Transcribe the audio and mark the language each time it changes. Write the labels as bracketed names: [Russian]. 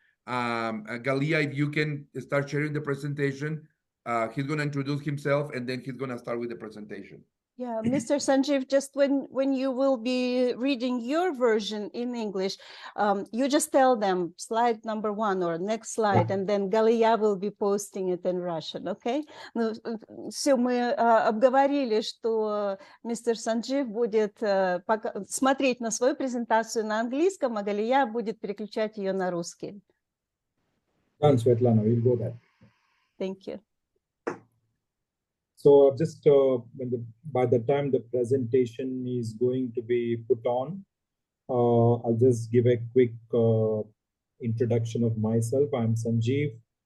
[English] Galia, if you can start sharing the presentation, he's going to introduce himself and then he's going to start with the presentation. Yeah, Mr. Sanjeev, just when you will be reading your version in English, you just tell them slide number 1 or next slide, and then Galia will be posting it in Russian, okay? [Russian] Ну, все, мы обговорили, что мистер Санджиев будет смотреть на свою презентацию на английском, а Галия будет переключать ее на русский. [English] Done, Svetlana, we'll go there. Thank you. So just by the time the presentation is going to be put on, I'll just give a quick introduction of myself. I'm Sanjeev.